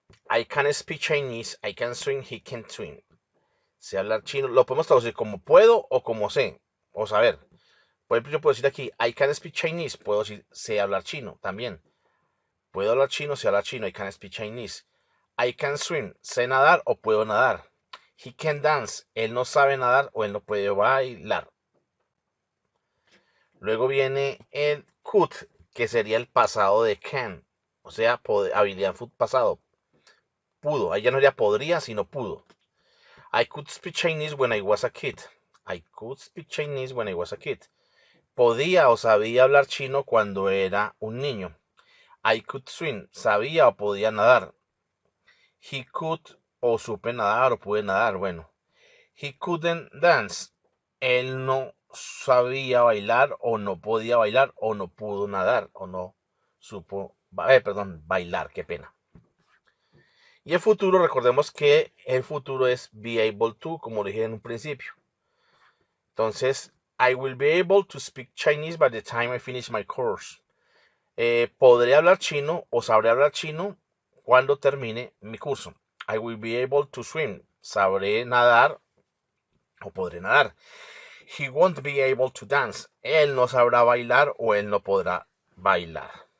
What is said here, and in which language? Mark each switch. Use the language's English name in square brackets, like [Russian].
[English] I can speak Chinese, I can swim, he can swim. [Spanish] Sé hablar chino, lo podemos traducir como puedo o como sé, o saber. Por ejemplo, yo puedo decir aquí, [English] I can speak Chinese, [Spanish] puedo decir sé hablar chino también. Puedo hablar chino, sé hablar chino, [English] I can speak Chinese. I can swim, [Spanish] sé nadar o puedo nadar. [English] He can dance, [Spanish] él no sabe nadar o él no puede bailar. Luego viene el could, que sería el pasado de can, o sea, habilidad pasado. Pudo, ahí ya no sería podría, sino pudo. [English] I could speak Chinese when I was a kid. I could speak Chinese when I was a kid. [Spanish] Podía o sabía hablar chino cuando era un niño. [English] I could swim. [Spanish] Sabía o podía nadar. [English] He could [Spanish] o supe nadar o pude nadar. Bueno. [English] He couldn't dance. [Spanish] Él no sabía bailar o no podía bailar o no pudo nadar o no supo, perdón, bailar. Qué pena. Y el futuro, recordemos que el futuro es be able to, como dije en un principio. [English] Entonces, I will be able to speak Chinese by the time I finish my course. [Spanish] Podré hablar chino o sabré hablar chino cuando termine mi curso. [English] I will be able to swim. [Spanish] Sabré nadar o podré nadar. [English] He won't be able to dance. [Spanish] Él no sabrá bailar o él no podrá bailar.